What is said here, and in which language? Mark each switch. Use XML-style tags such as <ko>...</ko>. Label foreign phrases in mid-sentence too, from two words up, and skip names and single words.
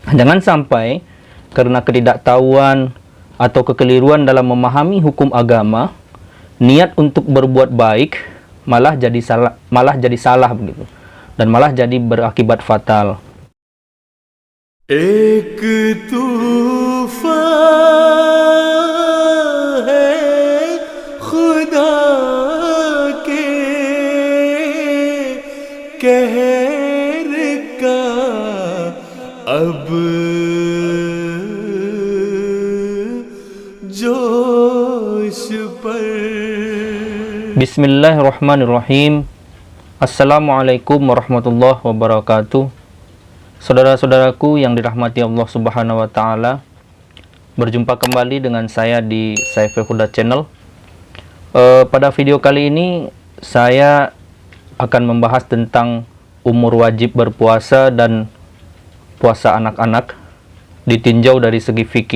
<id>Jangan sampai karena ketidaktahuan atau kekeliruan dalam memahami hukum agama, niat untuk berbuat baik malah jadi salah begitu, dan malah jadi berakibat fatal.</id> <hi>एक तूफान है खुदा के कहर का अब जोश पर.</hi> <ar>بسم الله الرحمن الرحيم. السلام عليكم ورحمة الله وبركاته.</ar> <id>Saudara-saudaraku yang dirahmati Allah</id> <ar>سبحانه وتعالى,</ar> <id>berjumpa kembali dengan saya di Saiful Huda Channel. Pada video kali ini saya akan membahas tentang umur wajib berpuasa dan puasa anak-anak ditinjau dari segi fikih.</id>